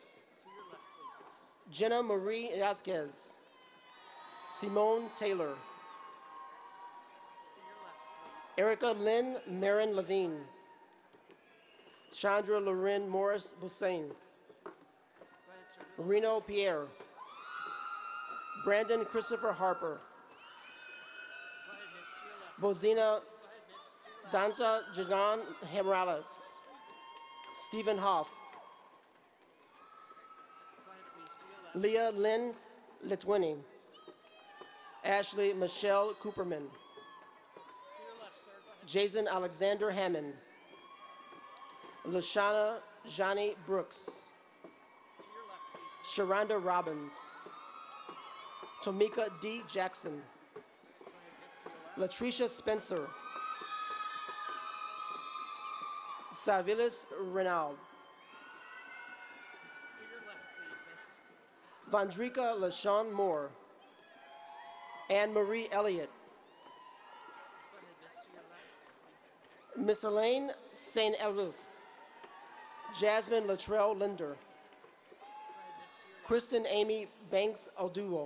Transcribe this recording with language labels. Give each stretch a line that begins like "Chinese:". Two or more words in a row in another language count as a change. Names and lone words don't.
English: Jenna Marie Vasquez. Simone Taylor. Erica Lynn Marin Levine. Chandra Loren Morris Bussain. Reno Pierre. Brandon Christopher Harper. Bozina Danta Jagan Morales. Stephen Hoff. Leah Lynn Litwini. Ashley Michelle Cooperman. Jason Alexander Hammond. Lashana Johnny Brooks. Sharonda Robbins. Tomika D. Jackson. Latricia Spencer. Savilis Renaud. Vandrika LaShawn Moore. Anne-Marie Elliott. Miss Elaine St. Elvis. Jasmine Latrell Linder. Kristen Amy Banks Alduo.